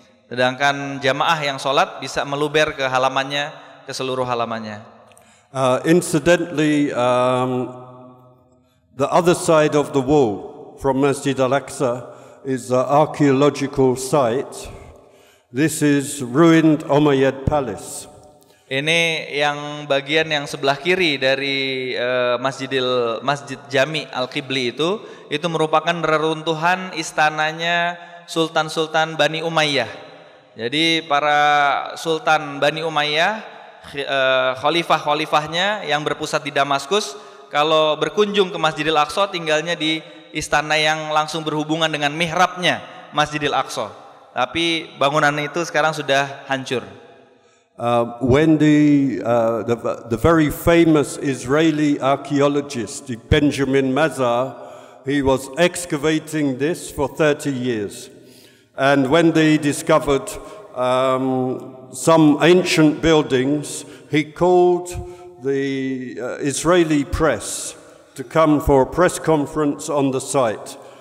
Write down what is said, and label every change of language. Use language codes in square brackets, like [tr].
[id] Sedangkan jamaah yang sholat bisa meluber ke halamannya, ke seluruh halamannya. [en] Incidentally, the other side of the wall from Masjid Al-Aqsa is an archaeological site. This is ruined Umayyad Palace. [id] Ini yang bagian yang sebelah kiri dari Masjid Jami Al-Qibli itu merupakan reruntuhan istananya Sultan-Sultan Bani Umayyah. Jadi para Sultan Bani Umayyah, khalifah-khalifahnya yang berpusat di Damaskus, kalau berkunjung ke Masjidil Aqsa tinggalnya di istana yang langsung berhubungan dengan mihrabnya Masjidil Aqsa. Tapi bangunan itu sekarang sudah hancur. [en] When the very famous Israeli archaeologist Benjamin Mazar, he was excavating this for 30 years, and when they discovered some ancient buildings, he called the Israeli press to come for a press conference on the site.